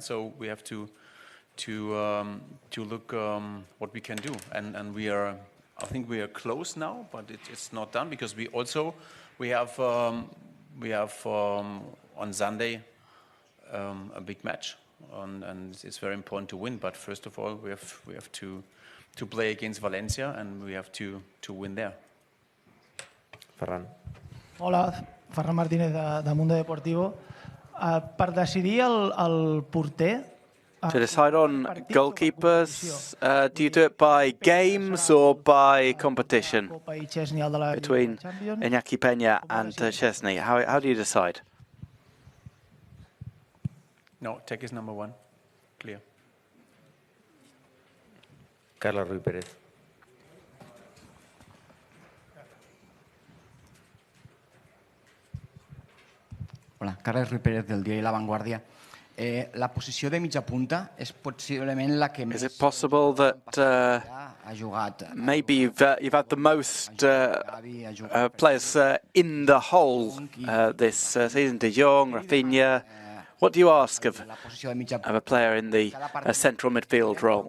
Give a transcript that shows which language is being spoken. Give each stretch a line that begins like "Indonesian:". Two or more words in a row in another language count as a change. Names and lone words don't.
English: So we have to look what we can do, and I think we are close now, but it's not done because we have on Sunday a big match. And it's very important to win. But first of all, we have to play against Valencia, and we have to win there.
Catalan: Ferran. Hola, Ferran Martínez de Mundo Deportivo. Per decidir el porter...
English: To decide on goalkeepers, do you do it by games or by competition between Iñaki Peña and Szczęsny? How do you decide? No, Tech is number one. Clear.
Catalan: Carlos Ruiz Pérez. Hola, Carles Ruiz Pérez del diari La Vanguardia. La posició de mitja punta és possiblement la que més...
English: Is it possible that maybe you've had the most players in the whole this season? De Jong, Rafinha. What do you ask of a player in the central midfield role?